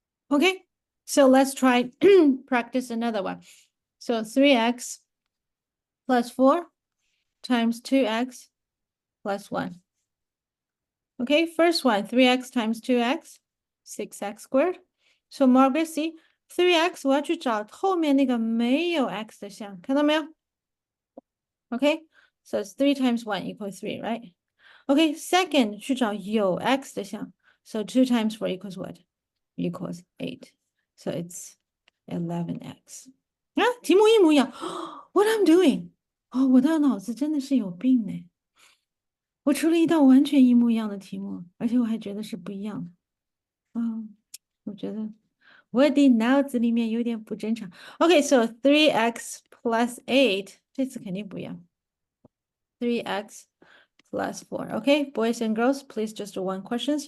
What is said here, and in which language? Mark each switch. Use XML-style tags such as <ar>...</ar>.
<en>Okay, so let's try practice another one. So 3x plus 4 times 2x plus 1. Okay, first one, 3x times 2x, 6x squared. So Margaret, see,</en> <zh>3x 我要去找后面那个没有 x 的项，看到没有？</zh> <en>Okay, so it's 3 times 1 equals 3, right? Okay, second</en> <zh>去找有 x 的项,</zh> <en>so 2 times 4 equals what? Equals 8. So it's 11x.</en> <zh>啊，题目一模一样。</zh> <en>What I'm doing?</en> <zh>哦，我的脑子真的是有病呢。我出了一道完全一模一样的题目，而且我还觉得是不一样的。我觉得我的脑子里面有点不正常。</zh> <en>Okay, so 3x plus 8,</en> <zh>这次肯定不一样。</zh> <en>3x plus 4. Okay, boys and girls, please just do one questions.</en>